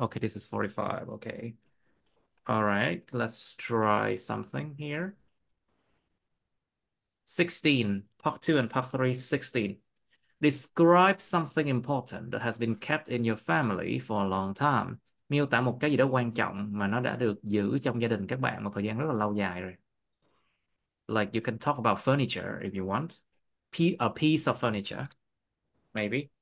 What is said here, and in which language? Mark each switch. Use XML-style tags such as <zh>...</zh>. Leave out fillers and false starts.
<en>Okay, this is 45. Okay. All right, let's try something here. 16, part two and part three, 16. Describe something important that has been kept in your family for a long time.</en> <vi>Miêu tả một cái gì đó quan trọng mà nó đã được giữ trong gia đình các bạn một thời gian rất là lâu dài rồi.</vi> <en>Like you can talk about furniture if you want. A piece of furniture, maybe.</en>